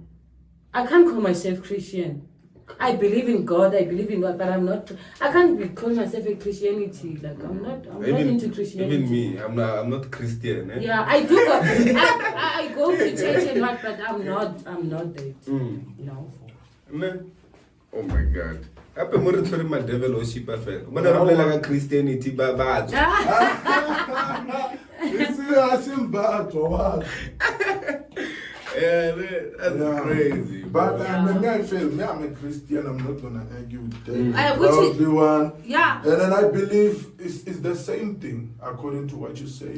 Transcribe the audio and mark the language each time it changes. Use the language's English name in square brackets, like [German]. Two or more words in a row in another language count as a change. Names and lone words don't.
[English] I can't call myself Christian. I believe in God, I believe in God, but I'm not. I can't call myself a Christianity. Like I'm not into Christianity. Even me, I'm not Christian. Eh? Yeah, I do. I go to church and what, but I'm not that. No. Man. Oh my God. [Tswana] Ape mo re tshwere ma [English] devil worship [Tswana] fela. Bona re bolela ka Christianity ba batho. [English] It's asimbatho. Yeah, that's crazy. But I feel I'm a Christian. I'm not gonna argue with that. Yeah. And then I believe it's the same thing according to what you say.